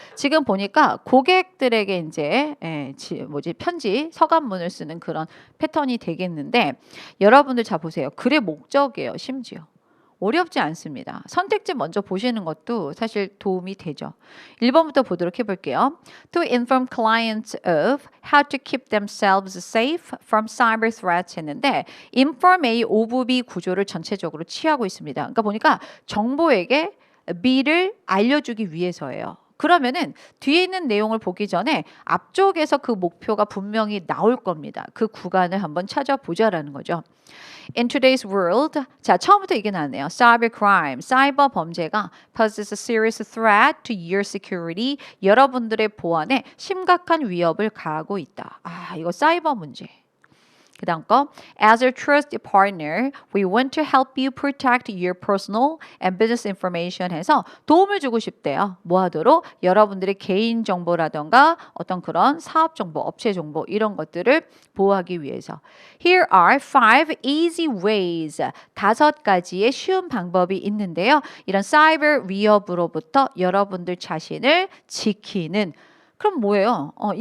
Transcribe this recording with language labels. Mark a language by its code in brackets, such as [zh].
[ko] 지금 보니까 고객들에게 이제 편지, 서간문을 쓰는 그런 패턴이 되겠는데 여러분들 자 보세요. 글의 목적이에요. 심지어. 어렵지 않습니다. 선택지 먼저 보시는 것도 사실 도움이 되죠. 1번부터 보도록 해볼게요. [en] To inform clients of how to keep themselves safe from cyber threats 했는데 inform A, of B [ko] 구조를 전체적으로 취하고 있습니다. 그러니까 보니까 정보에게 B를 알려주기 위해서예요. 그러면은 뒤에 있는 내용을 보기 전에 앞쪽에서 그 목표가 분명히 나올 겁니다. 그 구간을 한번 찾아보자라는 거죠. [en] In today's world, [ko] 자, 처음부터 이게 나왔네요. [en] Cybercrime, [ko] 사이버 범죄가 [en] poses a serious threat to your security. [ko] 여러분들의 보안에 심각한 위협을 가하고 있다. 이거 사이버 문제. [en] 그 다음 거 As a trusted partner, we want to help you protect your personal and business information [ko] 해서 도움을 주고 싶대요. 뭐 하도록? 여러분들의 개인 정보라던가 어떤 그런 사업 정보, 업체 정보 이런 것들을 보호하기 위해서. [en] Here are 5 easy ways. [ko] 5가지의 쉬운 방법이 있는데요. 이런 사이버 위협으로부터 여러분들 자신을 지키는 그럼 뭐예요?